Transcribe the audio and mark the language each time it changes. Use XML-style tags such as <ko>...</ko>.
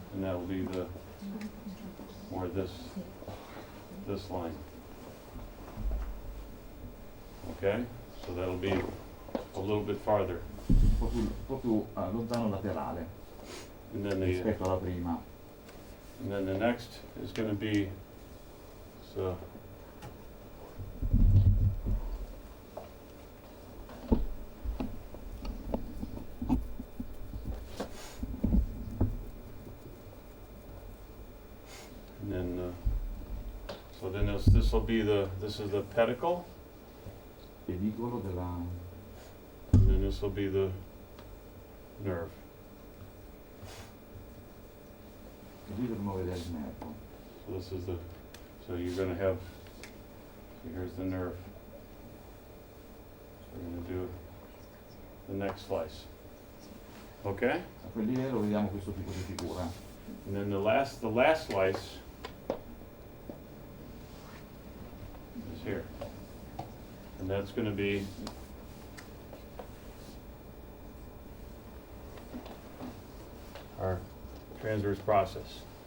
<en>And that'll be the, or this line. Okay, so that'll be a little bit farther.</en> <it>Un po' più lontano laterale</it> <en>And then</en> <it>rispetto alla prima.</it> <en>the next is going to be, so, and then, so then this will be this is the pedicle,</en> <it>Pedicolo della...</it> <en>and then this will be the nerve.</en> <it>Qui dovremmo vedere il nervo.</it> <en>So this is so you're going to have, so here's the nerve. So we're going to do the next slice. Okay?</en> <it>A quel livello vediamo questo tipo di figura.</it> <en>And then the last slice is here. And that's going to be our transverse process.</en>